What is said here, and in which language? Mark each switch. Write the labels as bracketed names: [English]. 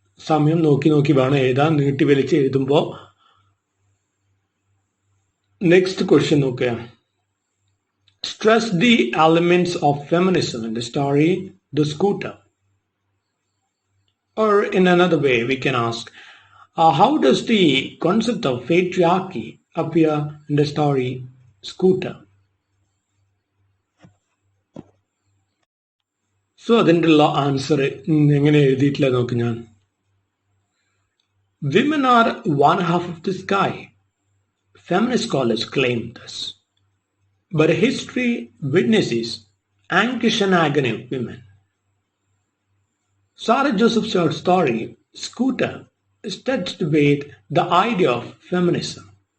[Malayalam] സമയം നോക്കി നോക്കി വേണം എഴുതാൻ, നീട്ടി വലിച്ച് എഴുതുമ്പോൾ. [English] Next question നോക്കുക. Stress the elements of feminism in the story the scooter. Or in another way, we can ask, how does the concept of patriarchy appear in the story Scooter? [Malayalam] So, അതിൻ്റെ answer എങ്ങനെ എഴുതിയിട്ടില്ല നോക്ക് ഞാൻ. [English] Women are one half of the sky. Feminist scholars claim this. But history witnesses anguish and agony of women. Sarah Joseph's short story, Scooter, touched with the idea of feminism.